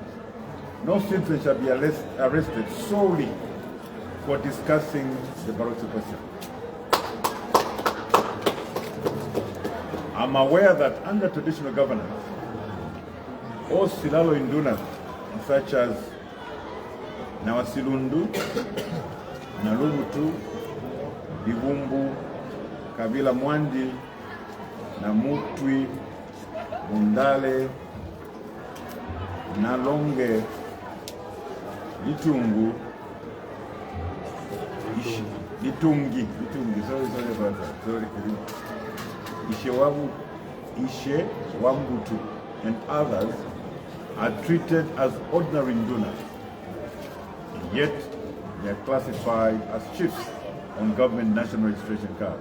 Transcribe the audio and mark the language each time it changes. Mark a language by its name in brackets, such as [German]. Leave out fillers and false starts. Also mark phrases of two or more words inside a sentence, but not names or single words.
[English] No citizen shall be arrested solely for discussing the Barotseland question. I'm aware that under traditional governance, all Silalo Indunas, such as Nawasilundu, Nalumutu, Bivumbu, Kabila Mwandi, Namutwi, Mundale, Nalonge, Litungu, Litungi, sorry about that, sorry. Ishe Wambutu and others are treated as ordinary Nduna, yet they are classified as chiefs on government national registration cards.